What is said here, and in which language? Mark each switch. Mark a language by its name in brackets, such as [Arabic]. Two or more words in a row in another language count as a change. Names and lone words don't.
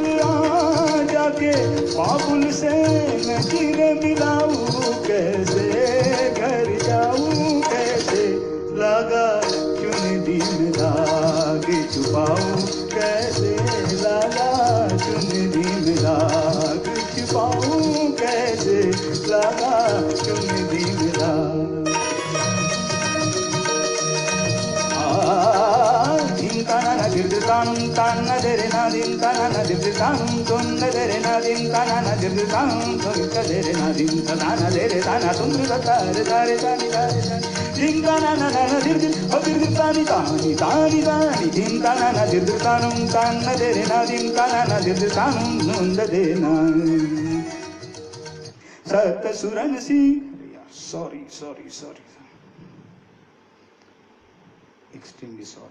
[Hindi] आ जाके बाबुल से नजर मिलाऊं कैसे, घर जाऊं कैसे, लगा चुनरी में दाग छुपाऊं कैसे, लगा चुनरी में दाग छुपाऊं कैसे, लगा चुनरी में दाग। Dirditanum tanna derena din tanana dirditanum tunna derena din tanana dirditanum tunna derena din tanana dere tana tundra tare tare tani tare tani din tanana nana dirdit o dirditani tani tani tani din tanana dirditanum tanna derena din tanana dirditanum tunna derena sat suran si [English] sorry extremely sorry.